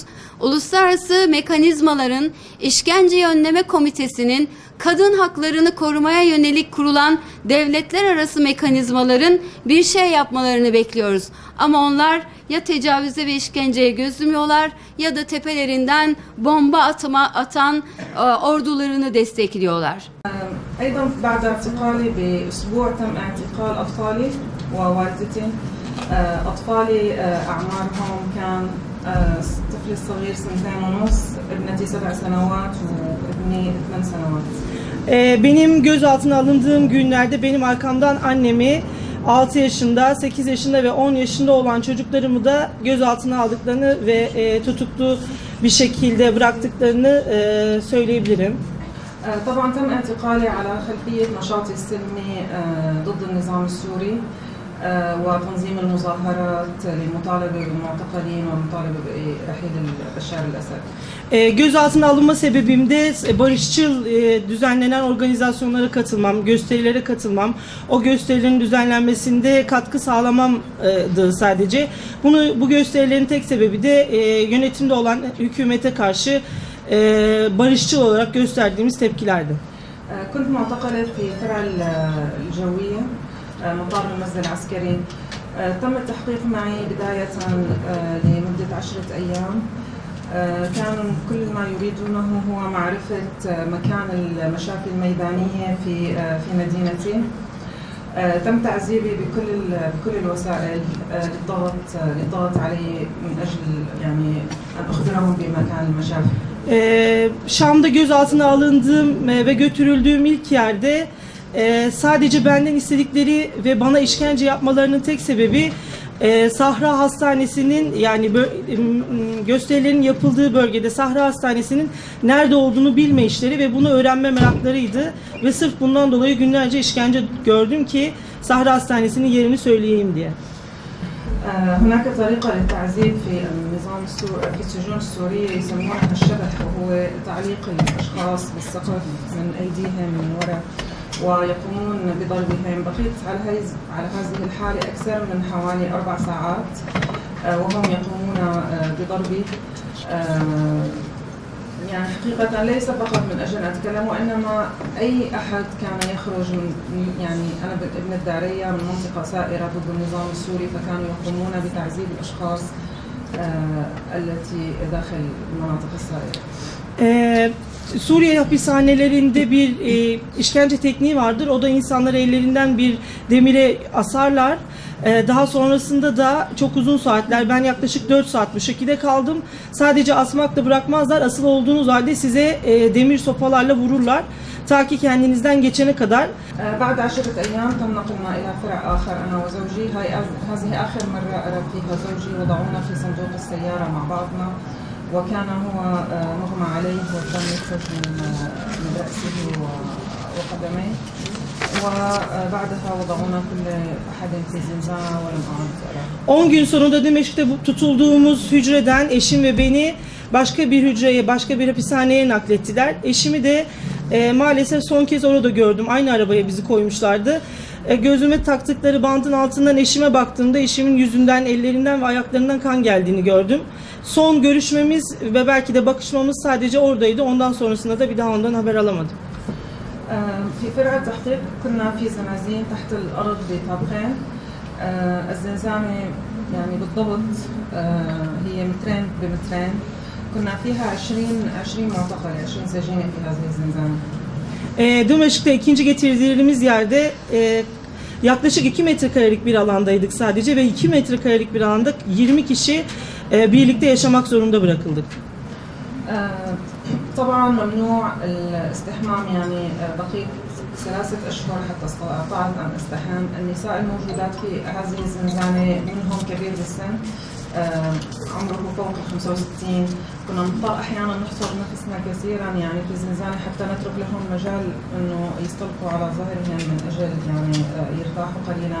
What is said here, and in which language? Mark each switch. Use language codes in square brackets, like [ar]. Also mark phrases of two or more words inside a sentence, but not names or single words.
[tr] Uluslararası mekanizmaların, işkence önleme komitesinin, kadın haklarını korumaya yönelik kurulan devletler arası mekanizmaların bir şey yapmalarını bekliyoruz. Ama onlar ya tecavüze ve işkenceye göz yumuyorlar ya da tepelerinden bomba atan ordularını destekliyorlar. [ar] أيضا بعد اعتقالي بأسبوع تم اعتقال أطفالي ووالدتي. أطفالي أعمارهم كان طفلي الصغير 2.5 ابنتي 7 سنوات وابني 8 سنوات. [tr] Benim gözaltına alındığım günlerde benim arkamdan annemi 6 yaşında, 8 yaşında ve 10 yaşında olan çocuklarımı da gözaltına aldıklarını ve tutuklu bir şekilde bıraktıklarını söyleyebilirim. [ar] طبعا تم اعتقالي على خلفية نشاطي السلمي ضد النظام السوري وتنظيم المظاهرات للمطالبة بالمعتقلين والمطالبة برحيل بشار الأسد. [tr] Gözaltına alınma sebebim de barışçıl düzenlenen organizasyonlara katılmam, gösterilere katılmam, o gösterilerin düzenlenmesinde katkı sağlamamdı sadece. Bu gösterilerin tek sebebi de yönetimde olan hükümete karşı barışçıl olarak gösterdiğimiz tepkilerdi. [ar] كنت معتقلة في فرع الجوية مطار المسجد العسكري. تم التحقيق معي بداية لمدة 10 أيام. كان كل ما يريدونه هو معرفة مكان المشاكل الميدانية في مدينتي. تم تعذيبي بكل الوسائل للضغط علي من أجل يعني أن أخبرهم بمكان المشاف. [tr] Şam'da gözaltına alındığım ve götürüldüğüm ilk yerde sadece benden istedikleri ve bana işkence yapmalarının tek sebebi Sahra Hastanesi'nin, yani gösterilerin yapıldığı bölgede Sahra Hastanesi'nin nerede olduğunu bilme işleri ve bunu öğrenme meraklarıydı ve sırf bundan dolayı günlerce işkence gördüm ki Sahra Hastanesi'nin yerini söyleyeyim diye. [ar] هناك طريقة للتعذيب في النظام في السجون السورية يسمونها الشبح، وهو تعليق الأشخاص بالسقف من أيديهم من وراء ويقومون بضربهم. بقيت على هذه الحالة أكثر من حوالي 4 ساعات وهم يقومون بضربي. يعني حقيقة ليس فقط من أجل أن أتكلم، وإنما أي أحد كان يخرج من يعني أنا ابن الدارية من منطقة سائرة ضد النظام السوري، فكانوا يقومون بتعذيب الأشخاص التي داخل المناطق السائرة. [tr] Suriye hapishanelerinde bir işkence tekniği vardır. O da insanları ellerinden bir demire asarlar. Daha sonrasında da çok uzun saatler, ben yaklaşık 4 saat bu şekilde kaldım. Sadece asmakla bırakmazlar. Asıl olduğunuz halde size demir sopalarla vururlar. Ta ki kendinizden geçene kadar. [ar] بعد 10 أيام تم نقلنا إلى فرع آخر أنا وزوجي. هذه آخر مرة أرى فيها زوجي. وضعونا في صندوق السيارة مع بعضنا وكان هو مغمى عليه والدم يخرج من رأسه وقدميه. وبعدها وضعونا كل أحد في زنزانة ولم أعد أراه. [tr] 10 gün sonunda Dimeşk'te tutulduğumuz hücreden eşim ve beni başka bir hücreye, başka bir hapishaneye naklettiler. Eşimi de maalesef son kez orada gördüm. Aynı arabaya bizi koymuşlardı. Gözüme taktıkları bandın altından eşime baktığımda eşimin yüzünden, ellerinden ve ayaklarından kan geldiğini gördüm. Son görüşmemiz ve belki de bakışmamız sadece oradaydı. Ondan sonrasında da bir daha ondan haber alamadım. [ar] في فرع التحقيق كنا في زنازين تحت الأرض بطابقين. الزنزانة يعني بالضبط هي مترين بمترين. كنا فيها 20 معتقل، 20 سجينة في هذه الزنزانة. [tr] Dimeşk'te ikinci getirdiğimiz yerde yaklaşık 2 metrekarelik bir alandaydık sadece ve 2 metrekarelik bir alanda 20 kişi birlikte yaşamak zorunda bırakıldık. [ar] طبعا ممنوع الاستحمام، يعني بقيت 3 أشهر حتى استطعت أن أستحم. النساء الموجودات في هذه الزنزانة منهم كبير بالسن عمره فوق 65. كنا نضطر أحيانا نحصر نفسنا كثيرا يعني في الزنزانة حتى نترك لهم مجال إنه يستلقوا على ظهرهم من أجل يعني يرتاحوا قليلا.